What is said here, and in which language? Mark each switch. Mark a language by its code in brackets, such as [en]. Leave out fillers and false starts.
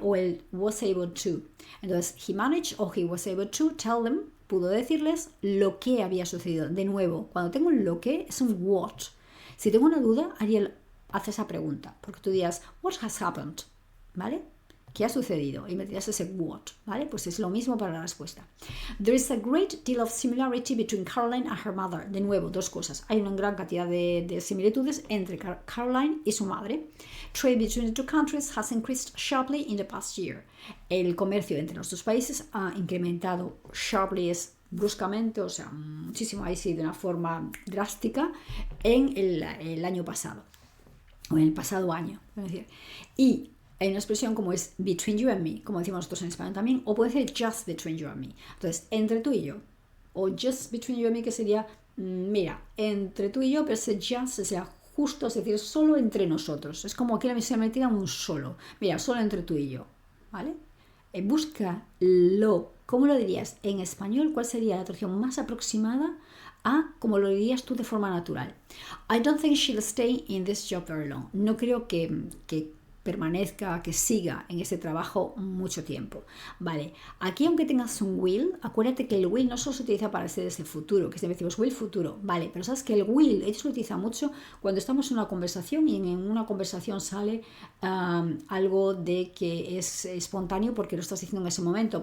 [en] O el was able to. Entonces, he managed o he was able to tell them, [es] pudo decirles lo que había sucedido. De nuevo, cuando tengo un lo que es un what. Si tengo una duda, Ariel hace esa pregunta, porque tú dirías, [en] what has happened? [es] ¿Vale? ¿Qué ha sucedido? Y me dirás ese what, ¿vale? Pues es lo mismo para la respuesta. [en] There is a great deal of similarity between Caroline and her mother. [es] De nuevo, dos cosas. Hay una gran cantidad de similitudes entre Caroline y su madre. [en] Trade between the two countries has increased sharply in the past year. [es] El comercio entre los dos países ha incrementado sharply, es bruscamente, o sea, muchísimo, ahí sí, de una forma drástica, en el año pasado, o en el pasado año. Es decir, y hay una expresión como es [en] between you and me, [es] como decimos nosotros en español también, o puede ser [en] just between you and me. [es] Entonces, entre tú y yo, o [en] just between you and me, [es] que sería, mira, entre tú y yo, pero ese just sería justo, es decir, solo entre nosotros. Es como aquí se metida un solo. Mira, solo entre tú y yo, ¿vale? Búscalo. ¿Cómo lo dirías en español? ¿Cuál sería la traducción más aproximada a como lo dirías tú de forma natural? [en] I don't think she'll stay in this job very long. [es] No creo que permanezca, que siga en ese trabajo mucho tiempo. Vale, aquí aunque tengas un will, acuérdate que el will no solo se utiliza para ser ese futuro, que siempre decimos will futuro, vale, pero sabes que el will, ellos lo utilizan mucho cuando estamos en una conversación y en una conversación sale algo de que es espontáneo porque lo estás diciendo en ese momento.